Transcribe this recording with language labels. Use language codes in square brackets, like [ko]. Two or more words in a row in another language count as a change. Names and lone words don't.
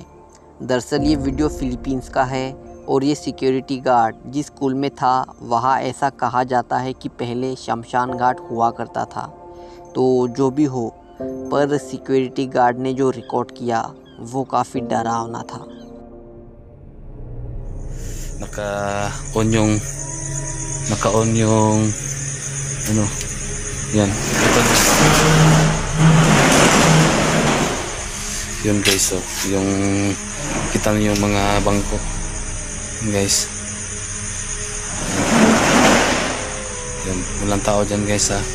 [hi] दरअसल ये वीडियो फिलीपींस का है और ये [en] security guard [hi] जिस स्कूल में था वहाँ ऐसा कहा जाता है कि पहले शमशान घाट हुआ करता था। तो जो भी हो, पर [en] security guard [hi] ने जो रिकॉर्ड किया वो काफ़ी डरावना था। [tl] naka-on yung ano yan yun guys, so yung kita niyo yung mga bangko guys, yan walang tao dyan guys ha.